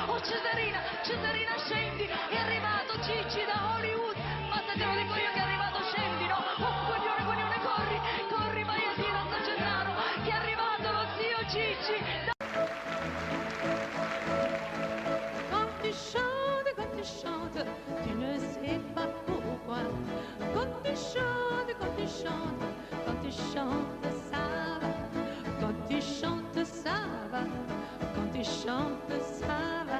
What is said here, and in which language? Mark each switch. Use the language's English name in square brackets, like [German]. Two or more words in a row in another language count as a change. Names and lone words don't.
[Italian] Cesarina scendi, è arrivato Cicci da Hollywood, ma se te lo dico io che è arrivato scendi, no? Oh, coglione, corri, vai a dire a San Gennaro che è arrivato lo zio Cicci. [French] Quand tu chantes, tu ne sais pas pourquoi. Quand tu chantes, ça va. Quand tu chantes, ça va. Quand tu chantes, ça va.